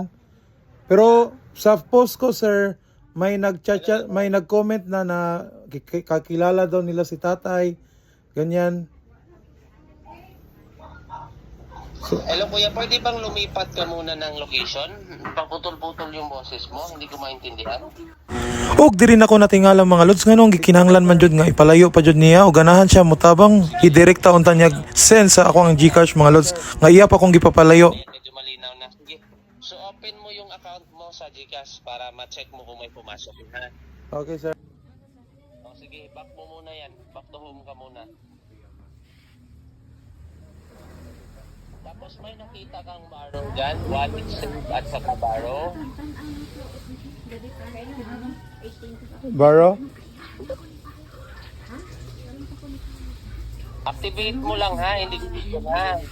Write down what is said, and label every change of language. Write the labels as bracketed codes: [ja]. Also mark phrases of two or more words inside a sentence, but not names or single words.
[tl] Pero sa post ko, sir, may nag-comment na kakilala daw nila si tatay. Ganyan. So, Hello Kuya, pwede bang lumipat ka muna ng location? Pagputol-putol yung boses mo, hindi ko maintindihan. [ceb] og diri nako natingala mga lods nganong gikinahanglan man jud nga ipalayo pa jud niya o ganahan siya mutabang idirekta unta niya send sa ako ang GCash mga lods nga iya pa kong gipapalayo. [tl] Medyo malinaw na. Sige. So open mo yung account mo sa GCash para ma-check mo kung may pumasok. Ha? Okay, sir. O sige, back mo muna yan. [en] Back to home [tl] ka muna. Tapos may nakita kang baro dyan, wallet save at saka baro. Baro? Activate mo lang ha, hindi dito ha.